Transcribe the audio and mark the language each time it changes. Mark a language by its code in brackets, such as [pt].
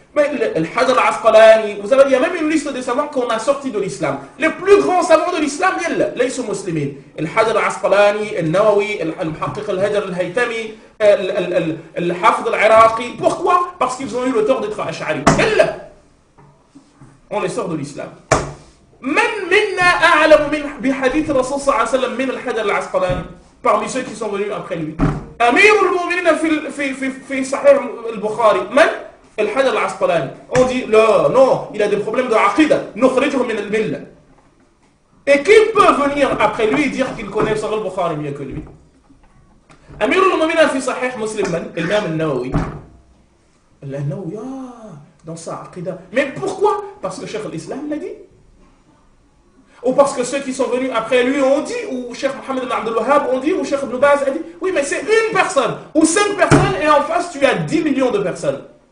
[fr] Mais le Hajar al-Asqalani, vous savez, il y a même une liste de savants qu'on a sortis de l'islam. Les plus grands savants de l'islam, ils sont musulmans. Le Hajar al-Asqalani, le Nawawi, le Muhaqqiq al-Hajar al-Haytami, le Hafid al-Iraqi. Pourquoi? Parce qu'ils ont eu le tort d'être ash'ari. On les sort de l'islam. [ar] من منا أعلم من بحديث الرسول صلى الله عليه وسلم من الحجر العسقلاني [fr] parmi ceux qui sont venus après lui. [ar] أمير المؤمنين في صحيح البخاري من الحجر العسقلاني. [fr] On dit là, non, il a des problèmes de aqida, [ar] نخرجه من الملة. [fr] Et qui peut venir après lui et dire qu'il connaît Sahih al-Bukhari mieux que lui? [ar] أمير المؤمنين في صحيح مسلم من الإمام النووي. [fr] النووي dans sa aqida. Mais pourquoi? Parce que Cheikh al-Islam l'a dit. Ou parce que ceux qui sont venus après lui ont dit, ou Cheikh Mohammed ibn Abdul Wahhab ont dit, ou Cheikh Ibn Baz a dit. Oui, mais c'est une personne, ou 5 personnes, et en face tu as 10 millions de personnes.